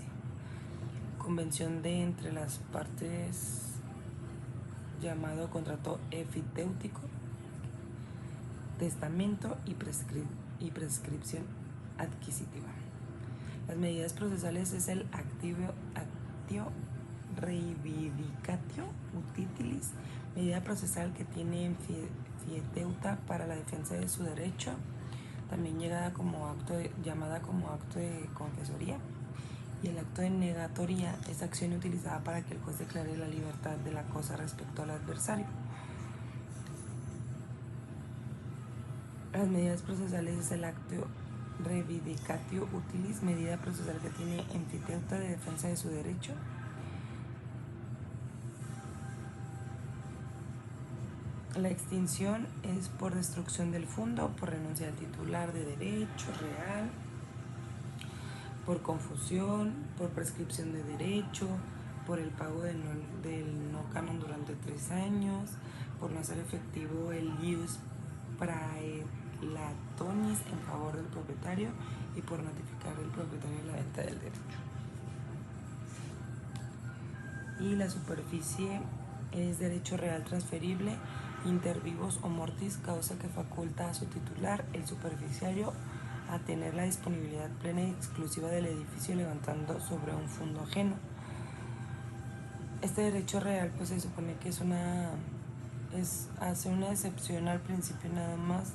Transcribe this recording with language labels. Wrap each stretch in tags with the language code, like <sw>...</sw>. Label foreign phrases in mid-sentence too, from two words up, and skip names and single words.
<es>Convención de entre las partes llamado contrato efitéutico, testamento y prescripción adquisitiva. Las medidas procesales es el</es> <la>actio reivindicatio utilitis,</la> <es>medida procesal que tiene enfiteuta para la defensa de su derecho, también llamada como acto de confesoría. Y el acto de negatoria es acción utilizada para que el juez declare la libertad de la cosa respecto al adversario. Las medidas procesales es el acto</es> <la>reivindicatio utilis,</la> <es>medida procesal que tiene enfiteuta de defensa de su derecho. La extinción es por destrucción del fondo, por renuncia al titular de derecho real, por confusión, por prescripción de derecho, por el pago del no canon durante 3 años, por no hacer efectivo el</es> <la>ius praetornis</la> <es>en favor del propietario y por notificar al propietario la venta del derecho. Y la superficie es derecho real transferible</es> <la>inter vivos</la> <es>o</es> <la>mortis, causa</la> <es>que faculta a su titular, el superficiario, a tener la disponibilidad plena y exclusiva del edificio levantando sobre un fondo ajeno. Este derecho real pues se supone que hace una excepción al principio nada más.</es>